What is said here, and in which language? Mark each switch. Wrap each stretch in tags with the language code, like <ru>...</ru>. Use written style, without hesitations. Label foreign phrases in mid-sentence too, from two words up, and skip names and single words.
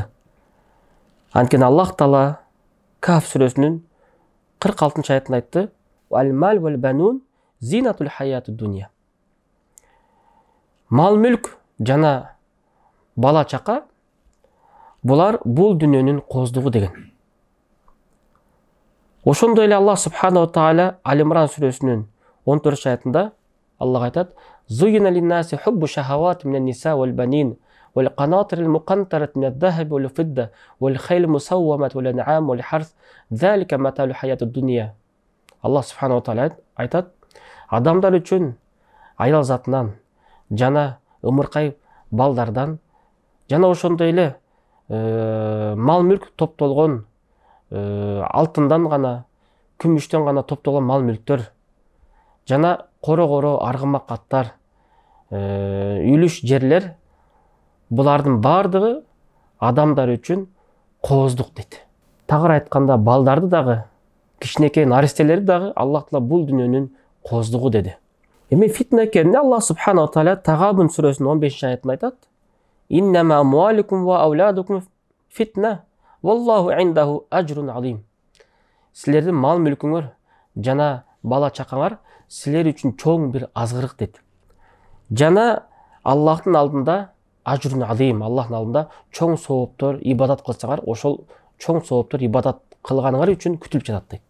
<ky>Анткени Аллах Таала Каф сүрөсүнүн 46 аятында айтты:</ky> <ar>"والمال والبنون زينة الحياة الدنيا".</ar> <ky>Мал-мүлк жана бала чака булар бул дүйнөнүн кооздугу деген. Ошондой эле Аллах субхана ва тааля Ал-Имран сүрөсүнүн 14 аятында Аллах айтат:</ky> <ar>"زين للناس حب الشهوات من النساء والبنين والقناطير المقنطرة من الذهب والفضة والخيل المسومة والأنعام والحرث ذلك متاع الحياة الدنيا".</ar> <ky>Аллах субхана ва тааля айтат: адамдар үчүн аял затынан жана ымыркай балдардан жана ошондой эле мал-мүлк топтолгон алтындан гана, күмүштөн гана топтолгон мал-мүлктөр жана коро аргымак аттар, үлүш жерлер, булардын бардыгы адамдар үчүн кооздук дейт. тағыр айтканда балдарды дагы, кичинекей наристелерди дагы Аллах Таала бул дүнөнүн коздугу деди. Эми фитна экенин Аллах субхана ва тааля Тагабун сүрөсүнүн 15 аятында айтат.</ky> <ar>إنما أموالكم وأولادكم فتنة والله عنده أجر عظيم.</ar> <ky>Силердин мал мүлкүңөр жана бала чакаңар силер үчүн чоң бир азгырык дейт. Жана Аллахтын алдында</ky> <ar>أجر عظيم,</ar> <ky>Аллахтын алдында чоң сооптор ибадат кылсаңар, ошол чоң сооптор ибадат кылганыңар үчүн күтүлүп жатат дейт.</ky>